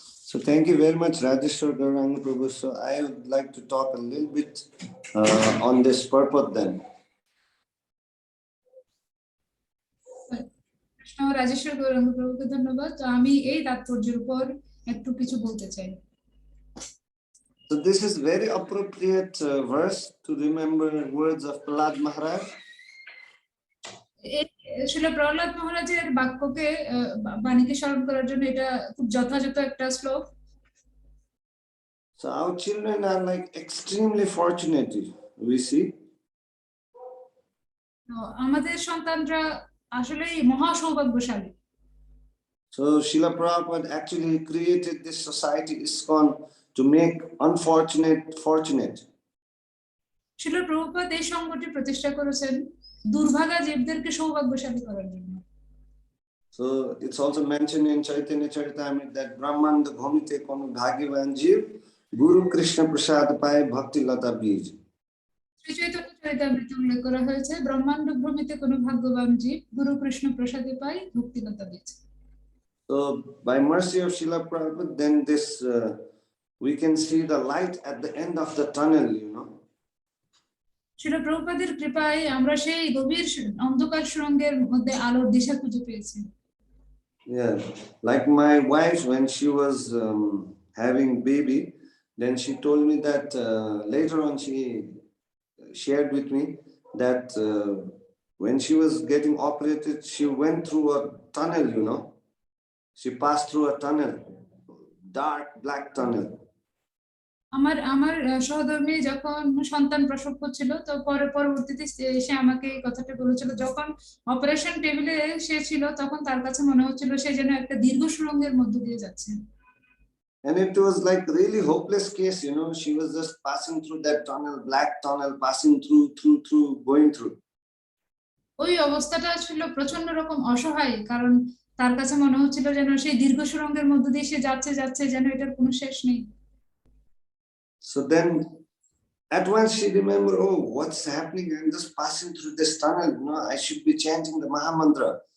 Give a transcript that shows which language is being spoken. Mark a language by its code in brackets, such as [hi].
[en] So thank you very much, Rajeshwar Gauranga Prabhu. So I would like to talk a little bit on this purport then. [bn] Krishna Rajeshwar Gauranga প্রভুকে ধন্যবাদ। তো আমি এই তাৎপর্যের উপর একটু কিছু বলতে চাই। [en] So this is very appropriate verse to remember words of Prahlad Maharaj. [bn] আসলে প্রহ্লাদ মহারাজের বাক্যকে বাণীকে স্মরণ করার জন্য এটা খুব যথাযথ একটা শ্লোক। [en] So our children are like extremely fortunate, we see. [bn] আমাদের সন্তানরা আসলে মহা সৌভাগ্যশালী। [en] So Srila Prabhupada actually created this society ISKCON to make unfortunate fortunate. [bn] শিল প্রভুপাদ এই সংগঠনটি প্রতিষ্ঠা করেছেন দুর্ভাগা জীবদেরকে সৌভাগ্যশালী করার জন্য। [en] So it's also mentioned in Chaitanya Charitamrita that [bn] Brahmanda Bhumite Kono Bhagyavan Jeev Guru Krishna Prasad Paye Bhakti Lata Bij. Shri Chaitanya চরিতামৃতে উল্লেখ করা হয়েছে ব্রহ্মাণ্ড ভ্রমিতে কোনো ভাগ্যবান জীব গুরু কৃষ্ণ প্রসাদে পায় ভক্তিলতা বীজ। [en] So by mercy of Srila Prabhupada, then this we can see the light at the end of the tunnel, you know. [bn] শিল প্রভুপাদের কৃপায় আমরা সেই গভীর অন্ধকার সুড়ঙ্গের মধ্যে আলোর দিশা খুঁজে পেয়েছি। [en] Yeah, like my wife, when she was having baby, then she told me that later on she shared with me that when she was getting operated, she went through a tunnel, you know. She passed through a tunnel, dark black tunnel. [bn] আমার সহধর্মী যখন সন্তান প্রসব করছিল তো পরবর্তীতে সে আমাকে এই কথাটা বলেছিল যখন অপারেশন টেবিলে সে ছিল তখন তার কাছে মনে হচ্ছিল সে যেন একটা দীর্ঘ সুড়ঙ্গের মধ্য দিয়ে যাচ্ছে। [en] And it was like really hopeless case, you know. She was just passing through that tunnel, black tunnel, passing through, going through. [bn] ওই অবস্থাটা ছিল প্রচন্ড রকম অসহায় কারণ তার কাছে মনে হচ্ছিল যেন সেই দীর্ঘ সুড়ঙ্গের মধ্য দিয়ে সে যাচ্ছে যেন এটার কোনো শেষ নেই। [en] So then at once she remembered, oh, what's happening? I'm just passing through this tunnel, you know, I should be chanting the Mahamantra.